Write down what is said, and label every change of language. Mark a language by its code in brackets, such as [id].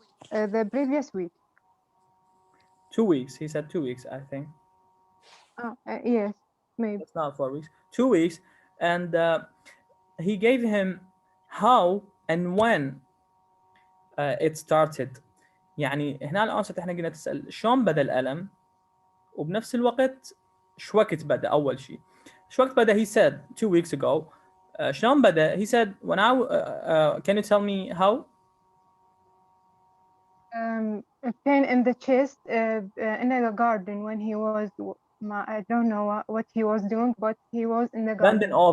[en] The previous week. 2 weeks. He said 2 weeks, I think. Yes, maybe. It's not 4 weeks. 2 weeks, and he gave him how and when it started. [ar] يعني هنا الأنسة احنا قلنا تسأل شلون بدأ الألم، وبنفس الوقت شو وقت بدأ أول شيء. شو وقت بدأ؟ [en] He said 2 weeks ago. [ar] شلون بدأ؟ [en] He said when can you tell me how? A pain in the chest in the garden when he was I don't know what he was doing, but he was in the garden.